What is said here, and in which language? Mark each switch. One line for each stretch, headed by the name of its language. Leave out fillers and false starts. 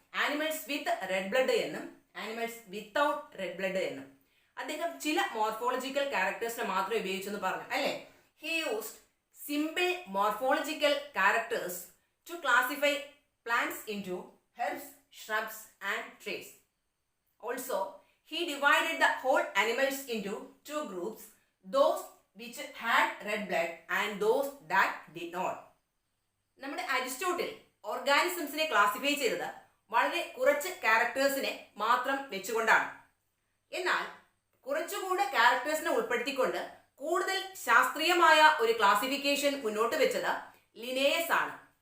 English: Animals with red blood എന്നും animals without red blood എന്നും.
Malayalam: അദ്ദേഹം ചില മോർഫോളജിക്കൽ ക്യാരക്ടേഴ്സിനെ മാത്രമേ ഉപയോഗിച്ചെന്ന് പറഞ്ഞു അല്ലേ?
English: He used simple morphological characters to classify plants into herbs, shrubs and trees. Also he divided the whole animals into 2 groups, those which had red blood and those that did not.
Malayalam: നമ്മുടെ Aristotle ഓർഗാനിസംസിനെ classify ചെയ്തത് വളരെ കുറച്ച് ക്യാരക്ടേഴ്സിനെ മാത്രം വെച്ചുകൊണ്ടാണ്. എന്നാൽ കുറച്ചുകൂടെ ക്യാരക്ടേഴ്സിനെ ഉൾപ്പെടുത്തിക്കൊണ്ട് കൂടുതൽ ശാസ്ത്രീയമായ ഒരു ക്ലാസിഫിക്കേഷൻ മുന്നോട്ട് വെച്ചത് ലിനേയസ് ആണ്.